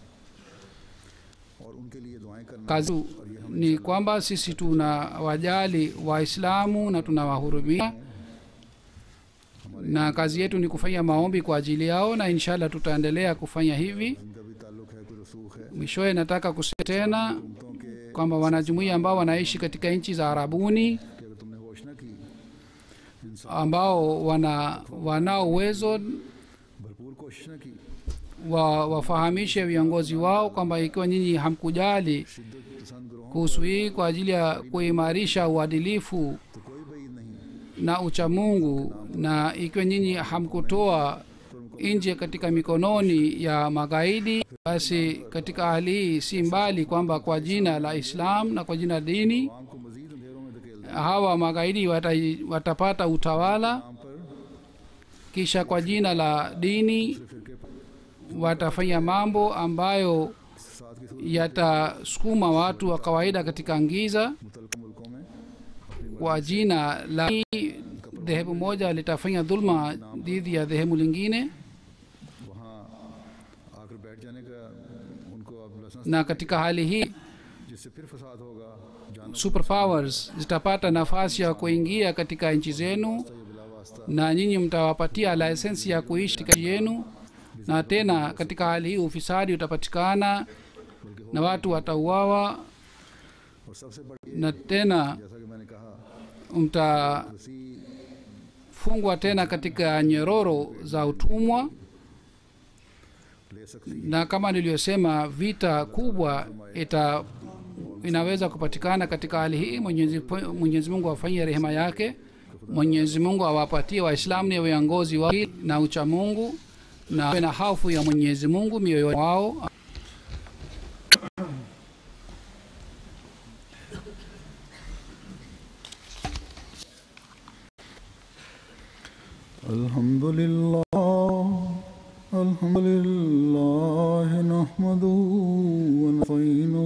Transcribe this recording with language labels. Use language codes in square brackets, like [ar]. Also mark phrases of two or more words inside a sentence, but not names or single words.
[ur] اور ان کے لیے دعائیں کرنا [sw] Kazi ni kwamba sisi tunawajali Waislamu na tunawahurumia, na kazi yetu ni kufanya maombi kwa ajili yao, na inshallah tutaendelea kufanya hivi. [ur] ان کا بھی تعلق ہے، کوئی رسوخ ہے, [sw] Mwishowe nataka kusema tena [ur] حکومتوں کے [sw] kwamba wanajumuiya ambao wanaishi katika nchi za Arabuni, [ur] کہ اگر تم نے ہوش نہ کی، انسان [sw] ambao wanao uwezo [ur] بھرپور کوشش نہ کی, [sw] wafahamishe viongozi wao kwamba ikiwa nyinyi hamkujali [ur] شدت پسند گروہوں [sw] kuhusu hii kwa ajili ya kuimarisha uadilifu [ur] تو کوئی بعید نہیں. [sw] na uchamungu, na ikiwa nyinyi hamkutoa nje katika mikononi ya magaidi, basi katika hali hii si mbali kwamba kwa jina la Islam na kwa jina la dini [ur] عوام کو مزید اندھیروں میں دھکیل دیں, [sw] hawa magaidi watapata utawala, [ur] نام پر [sw] kisha kwa jina la dini [ur] فرقے پر [sw] watafanya mambo ambayo [ur] ساتھ کی [sw] yatasukuma watu wa kawaida katika giza. [ur] متعلق ملکوں میں [sw] Kwa jina la dhehebu moja litafanya dhulma dhidi ya dhehebu lingine, [ur] وہاں آ کر بیٹھ جانے کا ان کو اب لائسنس, [sw] na katika hali hii [ur] جس سے پھر فساد ہوگا، جانوں [sw] superpowers zitapata nafasi ya kuingia katika nchi zenu, [ur] یہ بلا واسطہ [sw] na nyinyi mtawapatia lisensi ya kuishi katika nchi yenu, na tena katika hali hii ufisadi utapatikana na watu watauawa, [ur] اور سب سے بڑی, [sw] na tena [ur] جیسا کہ میں نے کہا, [sw] mtafungwa tena katika nyororo za utumwa. [ur] لے سکتی [sw] Na kama niliyosema, vita kubwa inaweza kupatikana katika hali hii. Mwenyezi Mungu afanyie rehema yake, Mwenyezi Mungu awapatie Waislamu ni viongozi wao na ucha Mungu na hofu ya Mwenyezi Mungu mioyoni wao. [ar] الحمد لله نحمده ونستعينه